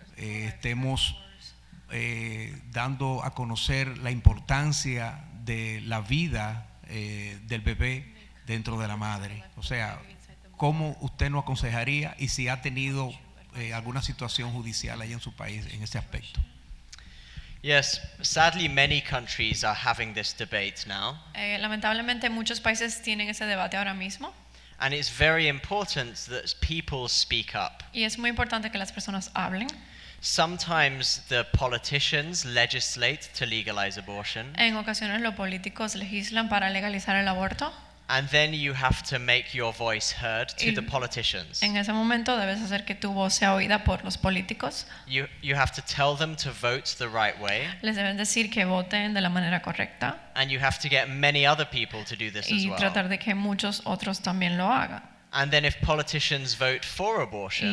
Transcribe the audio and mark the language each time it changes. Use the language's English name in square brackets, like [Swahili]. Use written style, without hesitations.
[Spanish] Estemos dando a conocer la importancia de la vida del bebé dentro de la madre? O sea, ¿cómo usted nos aconsejaría y si ha tenido alguna situación judicial ahí en su país en ese aspecto? [English] Yes, sadly many countries are having this debate now. [Spanish] Lamentablemente muchos países tienen ese debate ahora mismo. [English] And it's very important that people speak up. [Spanish] Y es muy importante que las personas hablen. [English] Sometimes the politicians legislate to legalize abortion. [Spanish] En ocasiones los políticos legislan para legalizar el aborto. [English] And then you have to make your voice heard to the politicians. [Spanish] En ese momento debes hacer que tu voz sea oída por los políticos. [English] You have to tell them to vote the right way. [Spanish] Les deben decir que voten de la manera correcta. [English] And you have to get many other people to do this as [Spanish] Y [English] well. [Spanish] tratar de que muchos otros también lo hagan. [English] And then if politicians vote for abortion,